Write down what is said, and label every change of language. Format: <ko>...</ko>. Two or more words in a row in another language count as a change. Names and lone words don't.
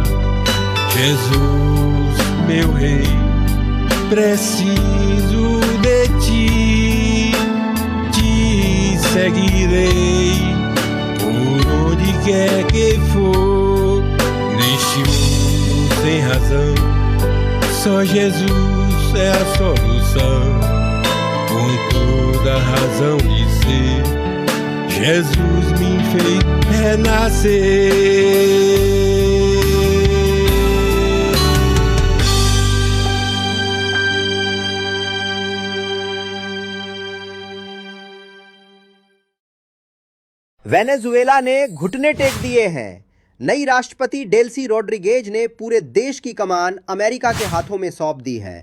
<pt>Jesus, meu rei, preciso de ti, te seguirei por onde quer que for, neste mundo sem razão, só Jesus é a solução, com toda a razão de ser, Jesus me fez renascer.</pt> <hi>वेनेजुएला ने घुटने टेक दिए हैं। नई राष्ट्रपति डेल्सी रोड्रिगेज ने पूरे देश की कमान अमेरिका के हाथों में सौंप दी है।</hi>